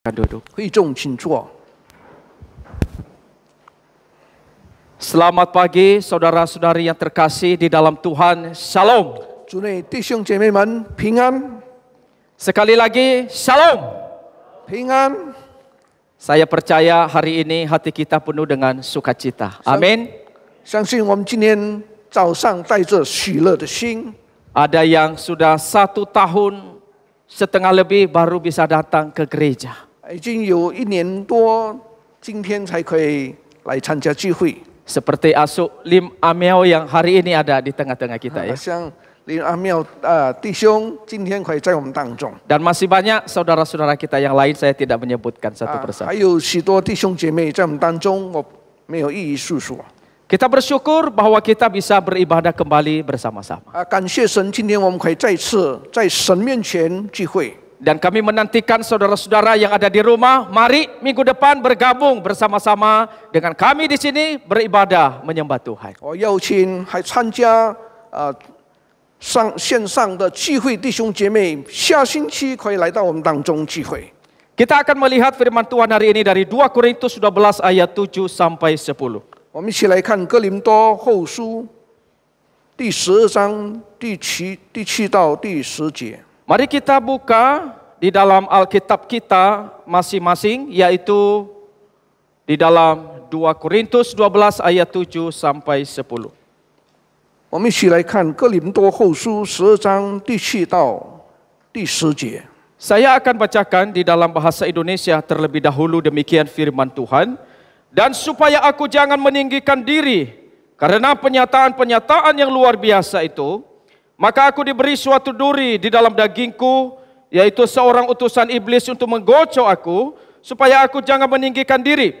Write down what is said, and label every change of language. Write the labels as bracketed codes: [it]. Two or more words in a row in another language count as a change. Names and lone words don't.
[id] Duduk. [zh] 会众请坐。 [id] Selamat pagi saudara-saudari yang terkasih di dalam Tuhan. Shalom. [zh] 主内弟兄姐妹们平安， [id] Sekali lagi, Shalom. [zh] 平安。 [id] Saya percaya hari ini hati kita penuh dengan sukacita. Amin. [zh] 相信我们今天早上带着喜乐的心。 [id] Ada yang sudah 1 tahun setengah lebih baru bisa datang ke gereja. [zh] 已经有1年多，今天才可以来参加聚会。 [id] Seperti Asuk Lim Amiao yang hari ini ada di tengah-tengah kita ya. [zh] 像林阿妙弟兄，今天可以在我们当中。 [id] Dan masih banyak saudara-saudara kita yang lain saya tidak menyebutkan satu persatu. [zh] 还有许多弟兄姐妹在我们当中，我没有一一述说。 [id] Kita bersyukur bahwa kita bisa beribadah kembali bersama-sama. [zh] 感谢神，今天我们可以再次在神面前聚会。 [id] Dan kami menantikan saudara-saudara yang ada di rumah, mari minggu depan bergabung bersama-sama dengan kami di sini beribadah menyembah Tuhan. [zh] 我邀请还参加线上的聚会弟兄姐妹，下星期可以来到我们当中聚会。 [id] Kita akan melihat firman Tuhan hari ini dari 2 Korintus 12 ayat 7 sampai 10. [zh] 我们一起来看哥林多后书第12章第7到第10节。 [id] Mari kita buka di dalam Alkitab kita masing-masing, yaitu di dalam 2 Korintus 12 ayat 7 sampai 10. [zh] 我们一起来看哥林多后书12章第7到第10节。 [id] Saya akan bacakan di dalam bahasa Indonesia terlebih dahulu, demikian firman Tuhan. Dan supaya aku jangan meninggikan diri karena penyataan-penyataan yang luar biasa itu, maka aku diberi suatu duri di dalam dagingku, yaitu seorang utusan iblis untuk menggocok aku, supaya aku jangan meninggikan diri.